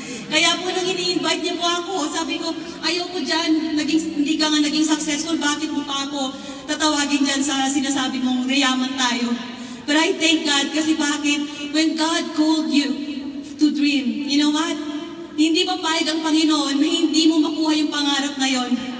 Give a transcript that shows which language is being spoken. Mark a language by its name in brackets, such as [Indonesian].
[Filipino] Kaya po nang ini-invite niya po ako, sabi ko, ayaw ko dyan, hindi ka nga naging successful, bakit mo pa ako tatawagin dyan sa sinasabi mong reyaman tayo? [English] But I thank God [Filipino] kasi bakit? [English] When God called you to dream, you know what? [Filipino] Hindi papayag ang Panginoon na hindi mo makuha yung pangarap na yon.